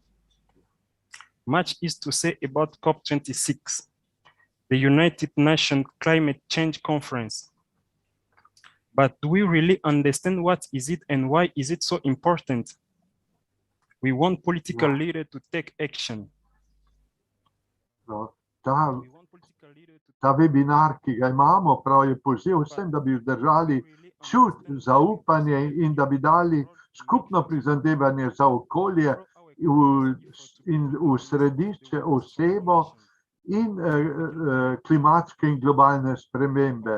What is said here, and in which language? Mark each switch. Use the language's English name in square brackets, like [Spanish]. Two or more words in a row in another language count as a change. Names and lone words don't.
[English] Much is to say about COP26, the United Nations Climate Change Conference. But do we really understand what is it and why is it so important? We want political leaders to take action. [Slovenian] Ta webinar, ki ga imamo, prav je poziv vsem, da bi vzdržali čut, zaupanje in da bi dali skupno prizadevanje za okolje in v središče osebo in klimatske in globalne spremembe.